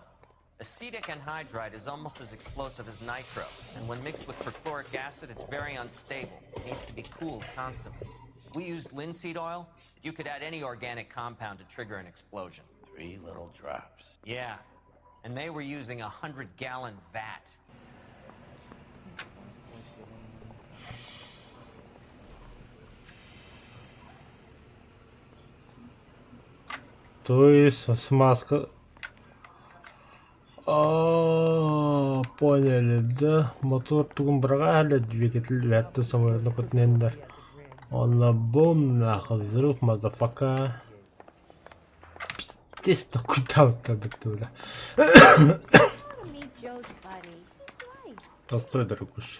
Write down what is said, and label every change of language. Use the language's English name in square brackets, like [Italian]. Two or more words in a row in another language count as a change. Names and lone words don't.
[English] Acetic anhydride is almost as explosive as nitro, and when mixed with perchloric acid, it's very unstable. It needs to be cooled constantly. We used linseed oil, but you could add any organic compound to trigger an explosion. 3 little drops. Yeah, and they were using a 100-gallon vat. [Russian] То есть смазка. Поняли, да? Мотор тугун брагали, двигатель вятты самолетный контейнер. Он на бум, нахуй, взрыв, мазафака. Пиздец, такой там-то, бля. Постой, дорогуш.